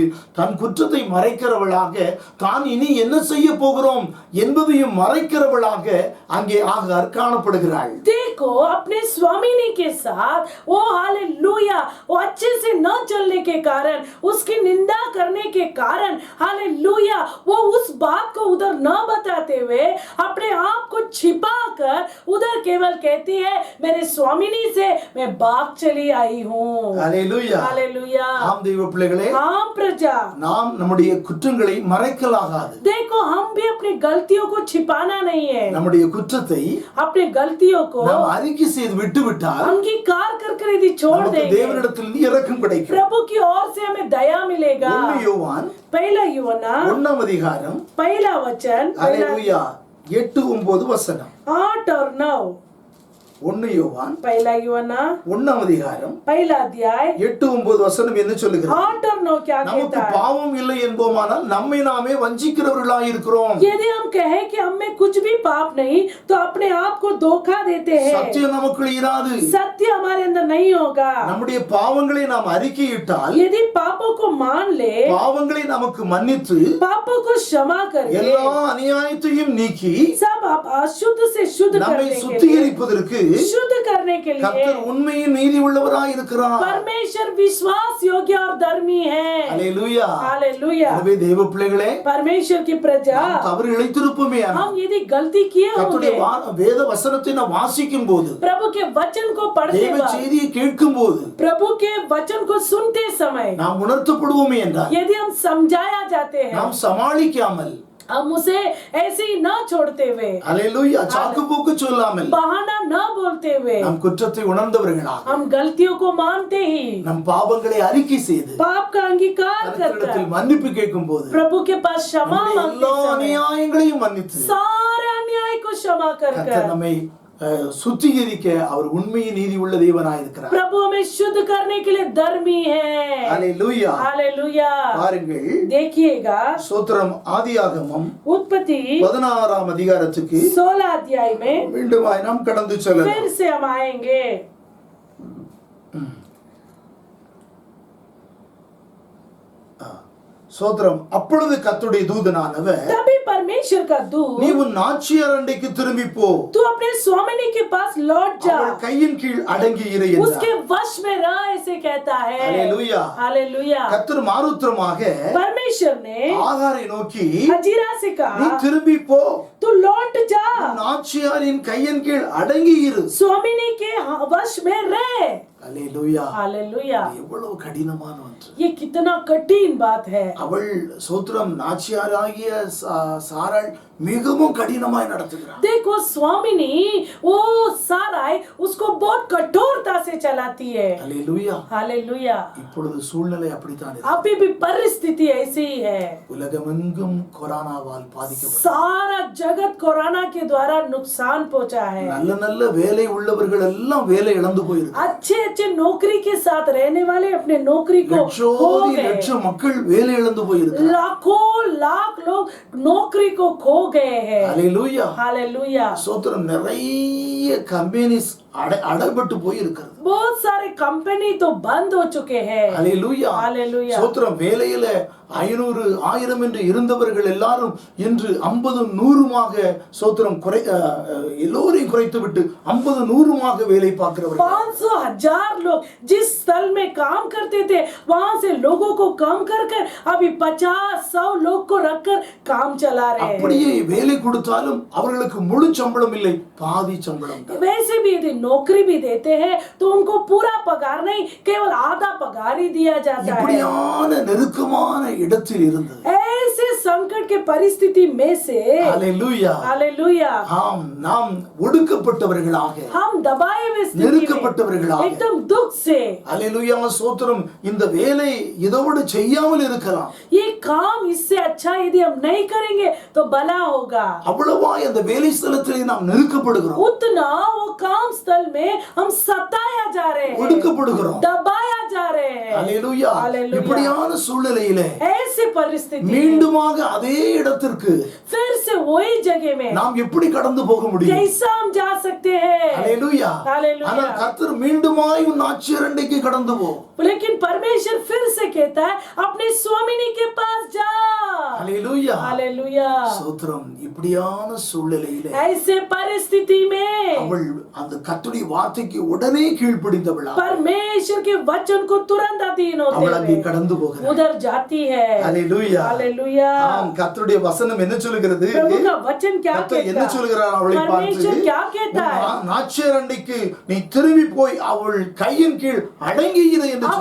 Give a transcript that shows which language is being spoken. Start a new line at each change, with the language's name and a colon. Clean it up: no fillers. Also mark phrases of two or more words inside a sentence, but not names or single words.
Tamil: தன் குற்றத்தை மறைக்கிறவளாக, தான் இனி என்ன செய்ய போகிறோம் என்பதையும் மறைக்கிறவளாக அங்கே ஆகார் காணப்படுகிறாள்.
Hindi: देखो अपने स्वामिनी के साथ वो हालेलुया वो अच्छे से न चलने के कारण, उसकी निंदा करने के कारण हालेलुया वो उस बात को उधर न बताते हुए अपने आप को छिपा कर उधर केवल कहती है मेरे स्वामिनी से मैं भाग चली आई हूँ। हालेलुया। हालेलुया
Tamil: ஆம் தெய்வ பிள்ளைகளே,
Hindi: हाँ प्रजा
Tamil: நாம் நம்முடைய குற்றங்களை மறைக்கலாகாது.
Hindi: देखो हम भी अपनी गलतियों को छिपाना नहीं है
Tamil: நம்முடைய குற்றத்தை
Hindi: अपनी गलतियों को
Tamil: நாம் அறிக்கை செய்து விட்டு விட்டால்
Hindi: अंगीकार कर यदि छोड़
Tamil: நமக்கு
Hindi: देंगे
Tamil: தேவனிடத்தில் இரக்கம் கிடைக்கும்.
Hindi: प्रभु की ओर से हमें दया मिलेगा।
Tamil: 1 யோவான்
Hindi: पहला यूहन्ना
Tamil: 1 அதிகாரம்
Hindi: पहला वचन
Tamil: அல்லேலூயா 8-9 வசனம்.
Hindi: 8 और 9
Tamil: 1 யோவான்
Hindi: पहला यूहन्ना
Tamil: 1 அதிகாரம்
Hindi: पहला अध्याय
Tamil: 8-9 வசனம் என்ன சொல்லுகிறது?
Hindi: 8 और 9 क्या
Tamil: நமக்கு
Hindi: कहता है?
Tamil: பாவம் இல்லை என்போமானால் நம்மை நாமே வஞ்சிக்கிறவர்களாய் இருக்கிறோம்.
Hindi: यदि हम कहें कि हम में कुछ भी पाप नहीं तो अपने आप को धोखा देते हैं।
Tamil: சத்தியம் நமக்குள் இராது.
Hindi: सत्य हमारे अंदर नहीं होगा।
Tamil: நம்முடைய பாவங்களை நாம் அறிக்கையிட்டால்
Hindi: यदि पापों को मान ले,
Tamil: பாவங்களை நமக்கு மன்னித்து
Hindi: पापों को क्षमा करके
Tamil: எல்லா அநியாயத்தையும் நீக்கி
Hindi: सब अशुद्ध से शुद्ध
Tamil: நம்மை
Hindi: करने के लिए,
Tamil: சுத்திகரிப்பதற்கு
Hindi: शुद्ध करने के लिए
Tamil: கர்த்தர் உண்மையின் நீதி உள்ளவராய் இருக்கிறார்.
Hindi: परमेश्वर विश्वास योग्य और धर्मी है।
Tamil: அல்லேலூயா.
Hindi: हालेलुया।
Tamil: எனவே தேவ பிள்ளைகளே,
Hindi: परमेश्वर की प्रजा
Tamil: நாம் தவறு இழைத்திருப்போமே ஆனால்
Hindi: हम यदि गलती किए
Tamil: கர்த்தருடைய
Hindi: होंगे,
Tamil: வேத வசனத்தை நாம் வாசிக்கும் போது,
Hindi: प्रभु के वचन को पढ़ते
Tamil: தேவ
Hindi: वक्त,
Tamil: செய்தியை கேட்கும் போது
Hindi: प्रभु के वचन को सुनते समय
Tamil: நாம் உணர்த்தப்படுவோமே என்றால்
Hindi: यदि हम समझाया जाते हैं,
Tamil: நாம் சமாளிக்காமல்,
Hindi: हम उसे ऐसे ही न छोड़ते हुए,
Tamil: அல்லேலூயா, சாக்கு போக்கு சொல்லாமல்,
Hindi: बहाना न बोलते हुए,
Tamil: நம் குற்றத்தை உணர்ந்தவர்களாக
Hindi: हम गलतियों को मानते ही
Tamil: நம் பாவங்களை அறிக்கை செய்து
Hindi: पाप का अंगीकार करकर
Tamil: கர்த்தரிடத்தில் மன்னிப்பு கேட்கும் போது
Hindi: प्रभु के पास क्षमा
Tamil: நம்முடைய
Hindi: मांगते
Tamil: எல்லா
Hindi: समय
Tamil: அநியாயங்களையும் மன்னித்து
Hindi: सारे अन्याय को क्षमा कर
Tamil: கர்த்தர் நம்மை சுத்திகரிக்க அவர் உண்மையின் நீதி உள்ள தேவனாய் இருக்கிறார்.
Hindi: प्रभु हमें शुद्ध करने के लिए धर्मी है।
Tamil: அல்லேலூயா.
Hindi: हालेलुया।
Tamil: பாருங்கள்,
Hindi: देखिएगा
Tamil: சோத்திரம் ஆதியாகமம்
Hindi: उत्पत्ति
Tamil: 16 அதிகாரத்துக்கு
Hindi: 16 अध्याय में
Tamil: மீண்டுமாய் நாம் கடந்து செல்லலாம்.
Hindi: फिर से हम आएंगे।
Tamil: சோத்திரம். அப்பொழுது கர்த்தருடைய தூதனானவர்,
Hindi: तभी परमेश्वर का दूत,
Tamil: நீ உன் நாச்சியார் அண்டைக்கு திரும்பி போ,
Hindi: तू अपने स्वामिनी के पास लौट जा,
Tamil: அவள் கையின் கீழ் அடங்கி இரு என்றார்.
Hindi: उसके वश में रह, ऐसे कहता है।
Tamil: அல்லேலூயா.
Hindi: हालेलुया।
Tamil: கர்த்தர் மாறுத்திரமாக
Hindi: परमेश्वर ने
Tamil: ஆகாரை நோக்கி,
Hindi: हजीरा से
Tamil: நீ
Hindi: कहा,
Tamil: திரும்பி போ,
Hindi: तू लौट जा,
Tamil: உன் நாச்சியாரின் கையின் கீழ் அடங்கி இரு.
Hindi: स्वामिनी के वश में रह।
Tamil: அல்லேலூயா.
Hindi: हालेलुया।
Tamil: எவ்வளவு கடினமான ஒன்று.
Hindi: ये कितना कठिन बात है।
Tamil: அவள் சோத்திரம் நாச்சியாராகிய சாராள் மிகவும் கடினமாய் நடத்துகிறார்.
Hindi: देखो स्वामिनी वो साराय उसको बहुत कठोरता से चलाती है।
Tamil: அல்லேலூயா.
Hindi: हालेलुया।
Tamil: இப்பொழுது சூழ்நிலை அப்படித்தான் இருக்கு.
Hindi: अभी भी परिस्थिति ऐसी ही है।
Tamil: உலகமெங்கும் கொரோனாவால் பாதிக்கப்பட்ட
Hindi: सारा जगत कोरोना के द्वारा नुकसान पहुंचा है।
Tamil: நல்ல நல்ல வேலை உள்ளவர்கள் எல்லாம் வேலை இழந்து போயிருக்கு.
Hindi: अच्छे अच्छे नौकरी के साथ रहने वाले अपने नौकरी को खो
Tamil: லட்சோதி
Hindi: गए।
Tamil: லட்சம் மக்கள் வேலை இழந்து போயிருக்கு.
Hindi: लाखों लाख लोग नौकरी को खो गए हैं।
Tamil: அல்லேலூயா.
Hindi: हालेलुया।
Tamil: சோத்திரம். நிறைய கம்பெனிஸ் அடைபட்டு போயிருக்கிறது.
Hindi: बहुत सारे कंपनी तो बंद हो चुके हैं।
Tamil: அல்லேலூயா.
Hindi: हालेलुया।
Tamil: சோத்திரம். வேலையில 500 1000 என்று இருந்தவர்கள் எல்லாரும் இன்று 50 100மாக சோத்திரம் எல்லோரையும் குறைத்து விட்டு 50 100மாக வேலை பார்க்கிறவர்கள்.
Hindi: 500 1000 लोग जिस स्थल में काम करते थे वहां से लोगों को कम कर अभी 50-100 लोग को रखकर काम चला रहे हैं।
Tamil: அப்படியே வேலை கொடுத்தாலும் அவர்களுக்கு முழு சம்பளம் இல்லை, பாதி சம்பளம் தான்.
Hindi: वैसे भी यदि नौकरी भी देते हैं तो उनको पूरा पगार नहीं, केवल आधा पगार ही दिया जाता है।
Tamil: இப்படியான நெருக்கமான இடத்தில் இருந்தது.
Hindi: ऐसे संकट के परिस्थिति में से
Tamil: அல்லேலூயா.
Hindi: हालेलुया
Tamil: ஆம், நாம் ஒடுக்கப்பட்டவர்களாக,
Hindi: हम दबाए हुए स्थिति में
Tamil: நெருக்கப்பட்டவர்களாக,
Hindi: एकदम दुख से,
Tamil: அல்லேலூயா சோத்திரம், இந்த வேலை இதோடு செய்யாமல் இருக்கலாம்.
Hindi: ये काम इससे अच्छा यदि हम नहीं करेंगे तो भला होगा।
Tamil: அவ்வளவாய் அந்த வேலை ஸ்தலத்திலே நாம் நெருக்கப்படுகிறோம்,
Hindi: उतना वो काम स्थल में हम सताया जा रहे हैं,
Tamil: ஒடுக்கப்படுகிறோம்.
Hindi: दबाया जा रहे हैं।
Tamil: அல்லேலூயா.
Hindi: हालेलुया।
Tamil: இப்படியான சூழ்நிலையிலே
Hindi: ऐसे परिस्थिति में
Tamil: மீண்டுமாக அதே இடத்திற்கு
Hindi: फिर से वही जगह में
Tamil: நாம் எப்படி கடந்து போக முடியும்?
Hindi: कैसा हम जा सकते हैं?
Tamil: அல்லேலூயா.
Hindi: हालेलुया।
Tamil: ஆனால் கர்த்தர் மீண்டுமாய் உன் ஆட்சியர் அண்டைக்கு கடந்து போ.
Hindi: लेकिन परमेश्वर फिर से कहता है अपने स्वामिनी के पास जा।
Tamil: ஹalleluya
Hindi: हालेलुया।
Tamil: ஸ்தோத்திரம். இப்படியான சூழ்நிலையிலே
Hindi: ऐसे परिस्थिति में
Tamil: அவள் அந்த கர்த்தருடைய வார்த்தைக்கு உடனே கீழ்ப்படிந்தவளா
Hindi: परमेश्वर के वचन को तुरंत अधीन होते
Tamil: அவள் அங்கே
Hindi: हुए
Tamil: கடந்து போகிறாள்.
Hindi: उधर जाती है।
Tamil: ஹalleluya
Hindi: हालेलुया।
Tamil: ஆம், கர்த்தருடைய வசனம் என்ன சொல்கிறது?
Hindi: प्रभु का वचन क्या
Tamil: கர்த்தர் என்ன
Hindi: कहता है?
Tamil: சொல்கிறார் அவளை பார்த்து?
Hindi: परमेश्वर क्या कहता है?
Tamil: நாச்சியார் அண்டைக்கு நீ திரும்பி போய் அவள் கையின் கீழ் அடங்கி இரு என்று சொல்கிறார்.